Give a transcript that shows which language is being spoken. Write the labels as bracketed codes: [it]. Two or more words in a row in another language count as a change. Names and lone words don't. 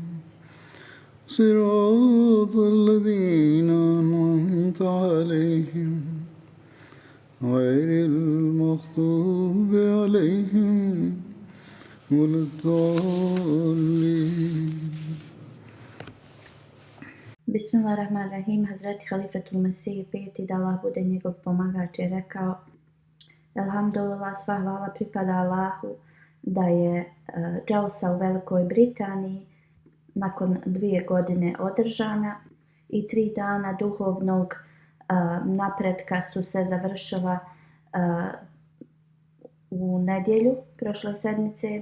[ar] صراط الذين أنعمت عليهم غير المغضوب عليهم ولا الضالين. Bismillahirrahmanirrahim. [bs] Hazreti Halifatul Mesih peti, da Allah bude njegov pomagač, je rekao: Alhamdulillah, sva hvala pripada Allahu, da je dželsa u Velikoj Britaniji nakon 2 godine održana i 3 dana duhovnog napretka su se završila u nedjelju prošle sedmice.